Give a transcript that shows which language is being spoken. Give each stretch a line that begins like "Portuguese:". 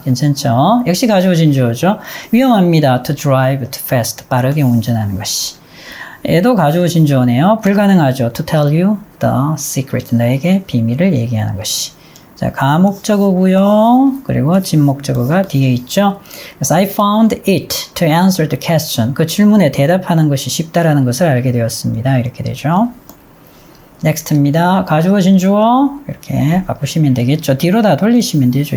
Korean: 괜찮죠? 역시 가주어 진주어죠. 위험합니다.
English: To drive too fast.
Korean: 빠르게 운전하는 것이. 얘도 가주어 진주어네요. 불가능하죠.
English: To tell you the secret.
Korean: 너에게 비밀을 얘기하는 것이. 자, 가목적어고요. 그리고 진목적어가 뒤에 있죠.
English: 그래서 I found it to answer the question.
Korean: 그 질문에 대답하는 것이 쉽다라는 것을 알게 되었습니다. 이렇게 되죠. next입니다. 가주어 진주어 이렇게 바꾸시면 되겠죠. 뒤로 다 돌리시면 되죠.